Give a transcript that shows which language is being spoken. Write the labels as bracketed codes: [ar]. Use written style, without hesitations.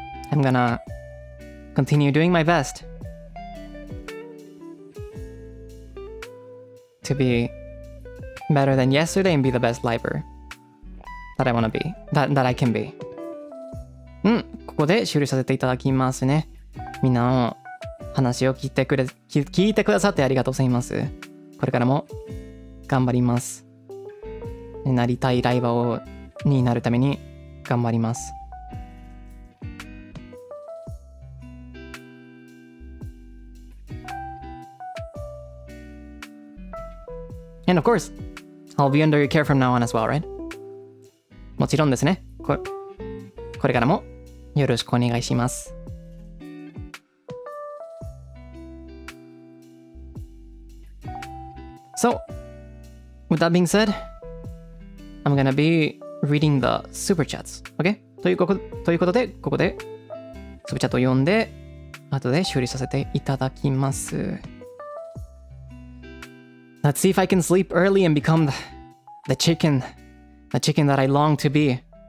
[en] I'm gonna continue doing my best to be better than yesterday and be the best lifer that I wanna be, that I can be. [ja] ここで終了させていただきますね。みんなの話を聞いてくださってありがとうございます。これからも頑張ります。なりたいライバーになるために頑張ります。 [en] And of course, I'll be under your care from now on as well, right? [ja] もちろんですね。これからもよろしくお願いします。 [en] So, with that being said, I'm gonna be reading the super chats. Okay? [ja] ということで、ここでスーパーチャットを読んで、後で修理させていただきます。 [en] Let's see if I can sleep early and become the chicken that I long to be.